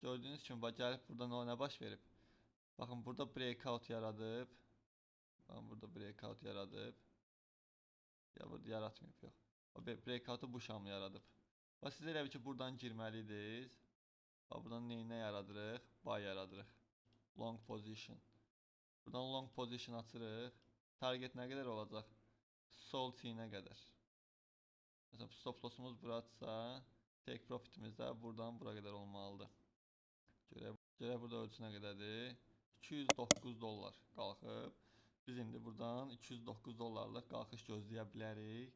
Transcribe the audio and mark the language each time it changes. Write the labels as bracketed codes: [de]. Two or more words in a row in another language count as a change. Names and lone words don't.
[az] Gördüyünüz kimi gəlib burada nə baş verib? Baxın burada breakout yaradıb. Baxın burada breakout yaradıb. Ya burada yaratmayıb yox. O breakout'u bu şam yaradıb. Və siz elə bil ki buradan girməliydiniz. Və buradan nə yaradırıq? Buy yaradırıq. [en] Long position. [az] Buradan [en] long position [az] açırıq. Target nə qədər olacaq? Sol çiynə qədər. Məsələn [en] stop lossumuz [az] buradsa, [en] take profitimiz [az] də buradan bura qədər olmalıdır. Görək burada ölçü nə qədərdir? 209 dollar qalxıb. Biz indi buradan 209 dollarlıq qalxış gözləyə bilərik.